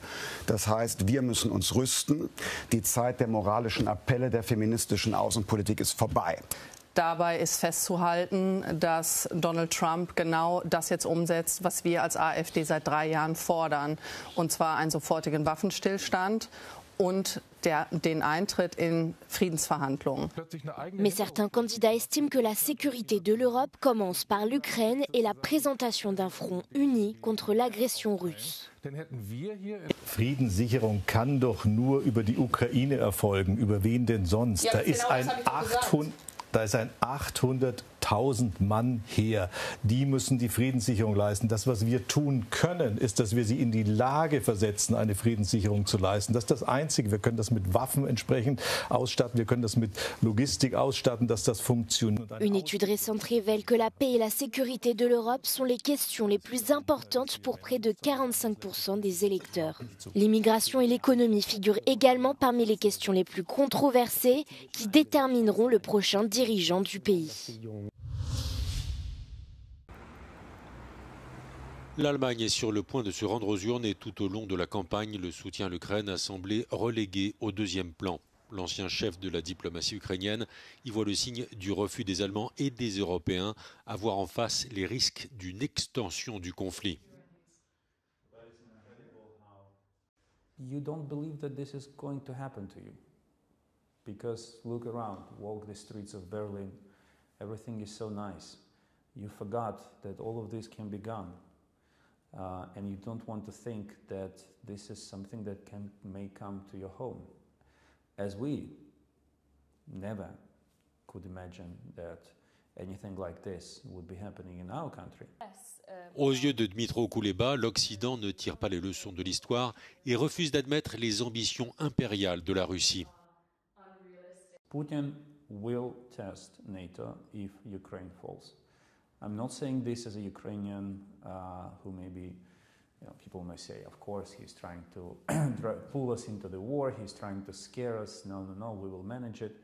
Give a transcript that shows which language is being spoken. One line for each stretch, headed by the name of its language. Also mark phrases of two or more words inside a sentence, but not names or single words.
German: Das heißt, wir müssen uns rüsten. Die Zeit der moralischen Appelle der feministischen Außenpolitik ist vorbei. Dabei ist festzuhalten, dass Donald Trump genau das jetzt umsetzt, was wir als AfD seit 3 Jahren fordern, und zwar einen sofortigen Waffenstillstand und den Eintritt in Friedensverhandlungen.
French: Mais certains candidats estiment que la sécurité de l'Europe commence par l'Ukraine et la présentation d'un front uni contre l'agression russe.
German: Friedenssicherung kann doch nur über die Ukraine erfolgen. Über wen denn sonst? Da ist ein 800.000 Mann Heer. Die müssen die Friedenssicherung leisten. Das, was wir tun können, ist, dass wir sie in die Lage versetzen, eine Friedenssicherung zu leisten. Das ist das Einzige. Wir können das mit Waffen entsprechend ausstatten. Wir können das mit Logistik ausstatten, dass das funktioniert.
French: Une étude récente révèle que la paix et la sécurité de l'Europe sont les questions les plus importantes pour près de 45% des électeurs. L'immigration et l'économie figurent également parmi les questions les plus controversées qui détermineront le prochain dirigeant du pays. L'Allemagne est sur le point de se rendre aux urnes et tout au long de la campagne, le soutien à l'Ukraine a semblé relégué au deuxième plan. L'ancien chef de la diplomatie ukrainienne y voit le signe du refus des Allemands et des Européens à voir en face les risques d'une extension du conflit.
English: You don't believe that this is going to happen to you. Because look around, walk the streets of Berlin, everything is so nice. You forgot that all of this can be gone. And you don't want to think that this is something that may come to your home. As we never could imagine that anything like this would be happening in our country.
French: Aux yeux de Dmytro Kuleba, l'Occident ne tire pas les leçons de l'histoire et refuse d'admettre les ambitions impériales de la Russie.
English: Putin will test NATO if Ukraine falls. I'm not saying this as a Ukrainian who maybe, people may say, of course, he's trying to pull us into the war, he's trying to scare us. No, we will manage it.